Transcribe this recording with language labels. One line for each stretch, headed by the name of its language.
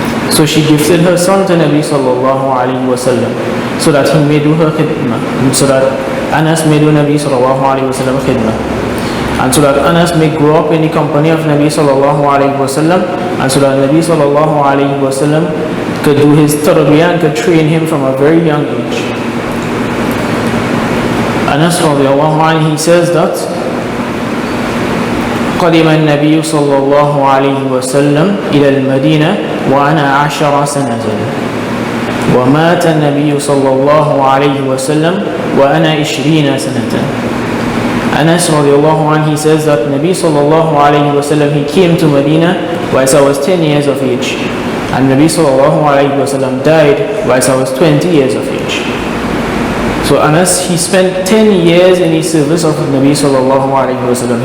English: So she gifted her son to Nabi sallallahu alayhi wasallam so that he may do her khidmah, so that Anas may do Nabi sallallahu alayhi wasallam khidmah, and so that Anas may grow up in the company of Nabi sallallahu alayhi wasallam, and so that Nabi sallallahu alayhi wasallam could do his tarbiyah and could train him from a very young age. Anas radiallahu anhu, he says that
Arabic: قدم النبي صلى الله عليه وسلم إلى المدينة وأنا 10 سنة، ومات النبي صلى الله عليه وسلم وأنا 20 سنة.
English: Anas radiallahu anhu, he says that Nabi sallallahu alayhi wasallam, he came to Medina whilst I was 10 years of age, and Nabi sallallahu alayhi wasallam died whilst I was 20 years of age. So Anas, he spent 10 years in the service of Nabi sallallahu alayhi wasallam.